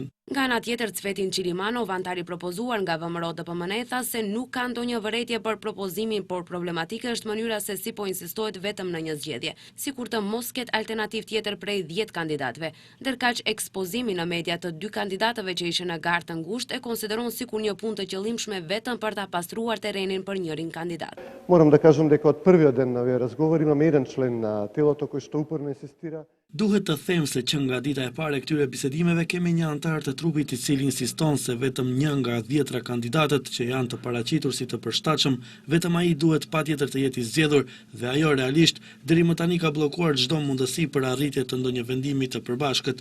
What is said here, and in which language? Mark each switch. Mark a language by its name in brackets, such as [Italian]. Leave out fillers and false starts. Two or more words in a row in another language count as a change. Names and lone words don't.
[Albanian] Nga ana tjetër, Cvetin Qilimanov, antari propozuar nga VMRO DPMN, tha se nuk ka ndonjë vërejtje për propozimin, por problematike është mënyra se si po insistohet vetëm në një zgjedhje, sikur të mos ketë alternativë tjetër prej 10 kandidatëve. Ndërkaq ekspozimi në media të 2 kandidatëve që ishin në garë të ngushtë e konsideron sikur një punë të qëllimshme vetëm për ta pastruar terrenin për njërin kandidat. [Macedonian] Морам да кажам дека од првиот ден на овие разговори имаме еден член на телото кој што упорно инсистира. [Albanian] Duhet të them se që nga dita e parë e këtyre bisedimeve kemi një antar të trupit i cili insiston se vetëm një nga 10 kandidatët që janë të paraqitur si të përshtatshëm, vetëm ai duhet patjetër të jetë i zgjedhur dhe ajo realisht deri më tani ka bllokuar çdo mundësi për arritje të ndonjë vendimi të përbashkët.